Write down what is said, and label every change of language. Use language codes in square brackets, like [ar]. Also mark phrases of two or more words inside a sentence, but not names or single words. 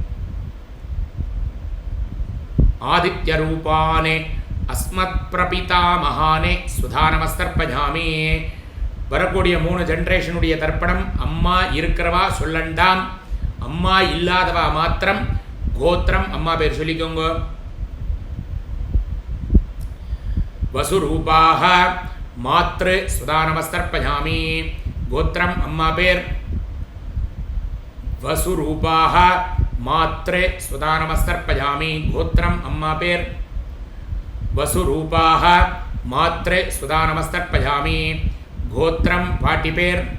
[sa] आदित्यरूपान् अस्मत् प्रपितामहान् स्वधा नमस्तर्पयामि. [ta] வரக்கூடிய 3 ஜென்ரேஷனுடைய தர்ப்பணம். அம்மா இருக்கிறவா சொல்லண்டாம். அம்மா இல்லாதவா மாத்திரம் கோத்திரம் அம்மா பேர் சொல்லிக்கோங்க. [sa] वसुरूपाः मातृ सुधा नमस्तर्पयामि गोत्रम [ta] அம்மா பேர் [sa] वसुरूपाः मातृ सुधा नमस्तर्पयामि गोत्रम [ta] அம்மா பேர் [sa] वसुरूपाः मातृ सुधा नमस्तर्पयामि गोत्रम [ta] பாட்டி பேர்